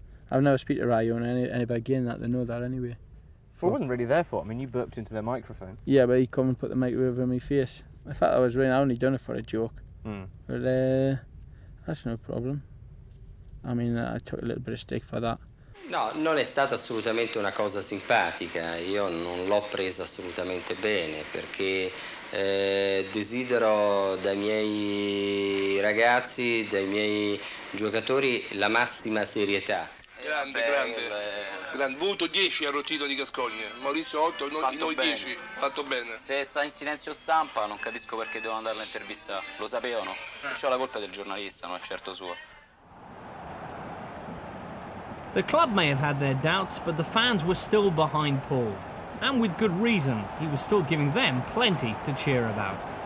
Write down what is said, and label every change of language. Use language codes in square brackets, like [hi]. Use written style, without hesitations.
[en] I've never speak to Rayo and anybody again that they know that anyway. Well, it wasn't really their fault. I mean, you burped into their microphone. Yeah, but he come and put the mic over my face. In fact, I only done it for a joke. But that's no problem. I mean, I took a little bit of stick for that. [it] No, non è stata assolutamente una cosa simpatica, io non l'ho presa assolutamente bene perché desidero dai miei ragazzi, dai miei giocatori la massima serietà. Grande, voto 10 al rotino di Gascoigne, Maurizio 8, noi 10, fatto bene. Se sta in silenzio stampa non capisco perché devono andare all'intervista, lo sapevano, perciò la colpa è del giornalista, non è certo sua. [en] The club may have had their doubts, but the fans were still behind Paul. And with good reason, he was still giving them plenty to cheer about.